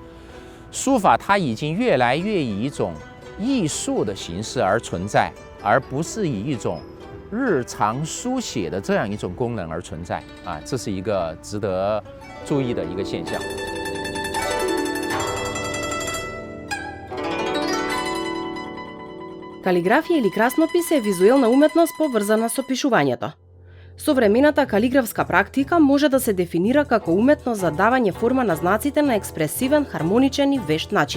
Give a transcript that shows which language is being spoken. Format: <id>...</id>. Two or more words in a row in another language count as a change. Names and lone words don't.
<zh>书法它已经越来越以一种艺术的形式而存在，而不是以一种日常书写的这样一种功能而存在这是一个值得注意的一个现象。</zh> <mk>Калиграфија или краснопис е визуелна уметност поврзана со пишувањето. Современата калиграфска практика може да се дефинира како уметност за давање форма на знаците на експресивен, хармоничен и вешт начин.</mk>